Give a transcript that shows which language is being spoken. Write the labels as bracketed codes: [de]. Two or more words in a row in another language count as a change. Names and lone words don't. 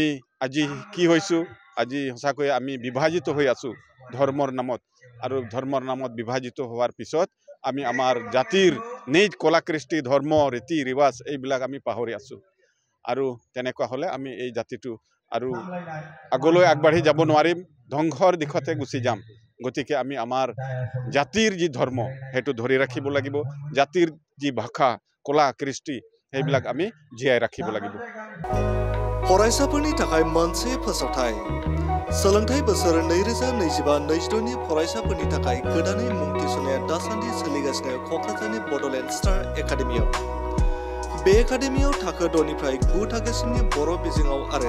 [as] আজি কি হৈছোঁ আজি সঁচাকৈ আমি বিভাজিত হৈ আছোঁ ধৰ্মৰ নামত আৰু ধৰ্মৰ নামত বিভাজিত হোৱাৰ পিছত আমি আমাৰ জাতিৰ নিজ কলা কৃষ্টি ধৰ্ম ৰীতি ৰিৱাজ এইবিলাক আমি পাহৰি আছোঁ আৰু তেনেকুৱা হ'লে আমি এই জাতিটো আৰু আগলৈ আগবাঢ়ি যাব নোৱাৰিম ধ্বংসৰ দিশতে গুচি যাম গতিকে আমি আমাৰ জাতিৰ যি ধৰ্ম সেইটো ধৰি ৰাখিব লাগিব জাতিৰ যি ভাষা কলা কৃষ্টি সেইবিলাক আমি জীয়াই ৰাখিব লাগিব [brx] फरायसाफोरनि थाखाय मोनसे फोसावथाय सोलोंथाइ बोसोर 2025-26 नि फरायसाफोरनि थाखाय गोदानै मुं थिसननाया दासान्दि सोलिगासिनो क'क्राझारनि बड'लेण्ड स्टार एकाडेमियाव बे एकाडेमियाव थाखो 6 निफ्राय 9 थाखोसिमनि बर' बिजोङाव आरो